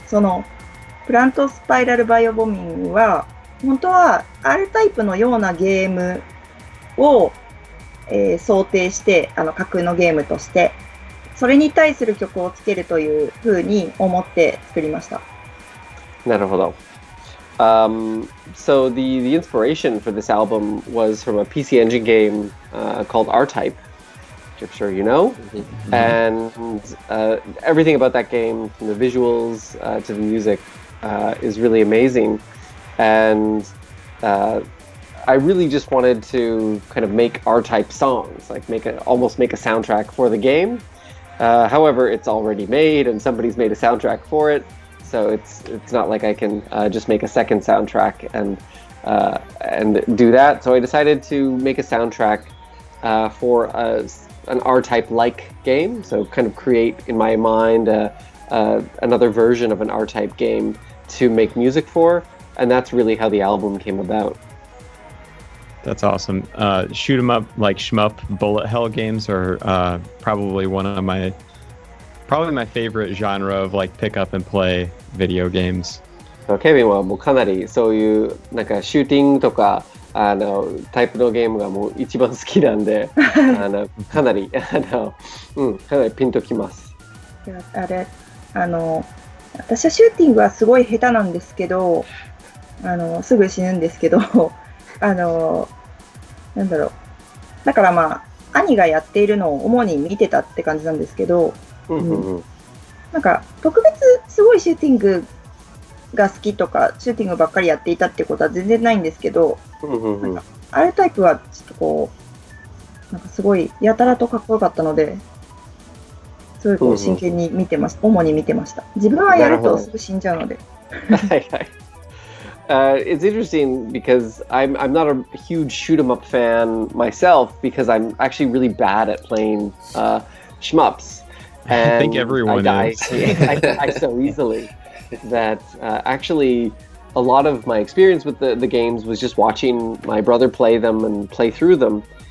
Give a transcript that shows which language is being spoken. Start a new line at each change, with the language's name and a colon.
Japanese: そのプラントスパイラルバイオボミングは本当は R タイプのようなゲームを、想定して架空のゲームとしてそれに対する曲をつけるというふうに思って作りました。なるほど。
English: So the inspiration for this album was from a PC Engine game called R-Type, which I'm sure you know. And everything about that game, from the visuals to the music, is really amazing. And I really just wanted to kind of make R-Type songs, like almost make a soundtrack for the game. However, it's already made, and somebody's made a soundtrack for it. So it's not like I can just make a second soundtrack and do that. So I decided to make a soundtrack for an R-Type-like game. So kind of create in my mind another version of an R-Type game to make music for, and that's really how the album came about. That's awesome. Shoot 'em up, like shmup, bullet hell games are probably my favorite genre of like pick up and play video games.
Japanese: ケビンはもうかなりそういうなんかシューティングとかタイプのゲームがもう一番好きなんでかなりかなりピンときます。いや私はシューティングはすごい下手なんですけどすぐ死ぬんですけどなんだろう、だからまあ兄がやっているのを主に見てたって感じなんですけど、なんか特別すごいシューティングが好きとかシューティングばっかりやっていたってことは全然ないんですけど、なんかRタイプはちょっとこうなんかすごいやたらとかっこよかったので、すごいこう真剣に見てました。主に見てました。自分はやるとすぐ死んじゃうので。はいはい。
English: It's interesting because I'm not a huge shoot 'em up fan myself because I'm actually really bad at playing shmups. And I think everyone is. I die so easily that actually a lot of my experience with the games was just watching my brother play them and play through them.